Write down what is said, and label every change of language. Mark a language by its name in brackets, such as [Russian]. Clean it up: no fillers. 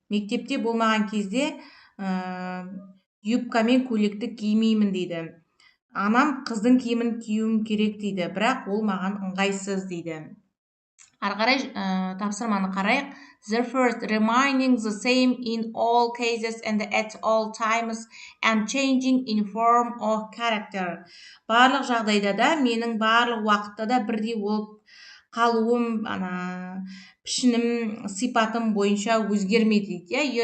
[Kazakh] Мектепте болмаған кезде юбка мен көйлекті кимеймін дейді. Анам қыздың киімін киюім керек дейді, бірақ ол маған ыңғайсыз дейді. Ары қарай тапсырманы қарайық. [English] Therefore, remaining the same in all cases and at all times and changing in form or character. [Kazakh] Барлық жағдайда да, менің барлық уақытта да бірдей болып қалуым, пішінім, сипатым бойынша өзгермейді дейді.